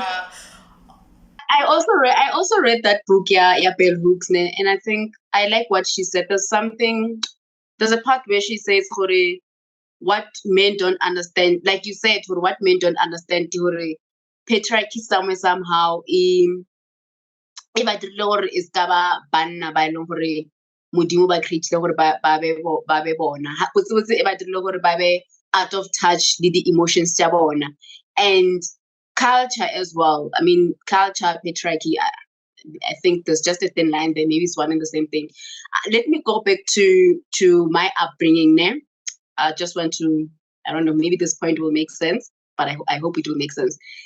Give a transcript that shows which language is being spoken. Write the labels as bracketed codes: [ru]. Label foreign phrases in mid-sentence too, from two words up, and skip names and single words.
[en] I also read that book, Bell Hooks, and I think I like what she said. There's a part where she says, what men don't understand, like you said, what men don't understand, patriarchy somehow [tn] e ba dirile gore e ska ba banna ba eleng gore modimo ba creatile gore ba be bona, botsebotse e ba dirile gore ba be [en] out of touch [tn] le [en] the emotions [tn] tsa bona. [en] And culture as well. I mean, culture, patriarchy, I think there's just a thin line there. Maybe it's one and the same thing. Let me go back to my upbringing now. I just want to, I don't know, maybe this point will make sense, but I hope it will make sense.